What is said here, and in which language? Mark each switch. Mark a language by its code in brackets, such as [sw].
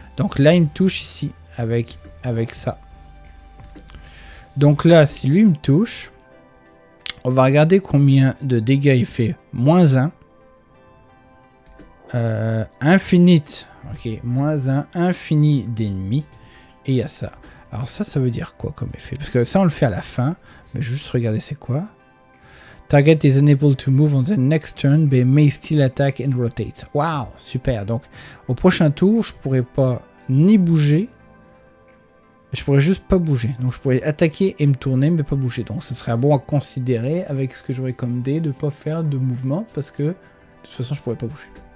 [fr] Donc là, il me touche ici, avec ça. Donc là, si lui me touche, on va regarder combien de dégâts il fait. Moins 1. Infinite. Ok, moins 1, infini d'ennemis. Et il y a ça. Alors ça veut dire quoi comme effet? Parce que ça, on le fait à la fin. Mais je vais juste regarder c'est quoi. [en] Target is unable to move on the next turn, but may still attack and rotate. [fr] Waouh, super. Donc, au prochain tour, je pourrais pas ni bouger. Je pourrais juste pas bouger. Donc, je pourrais attaquer et me tourner, mais pas bouger. Donc, ce serait bon à considérer avec ce que j'aurais comme dé de pas faire de mouvement parce que de toute façon, je pourrais pas bouger.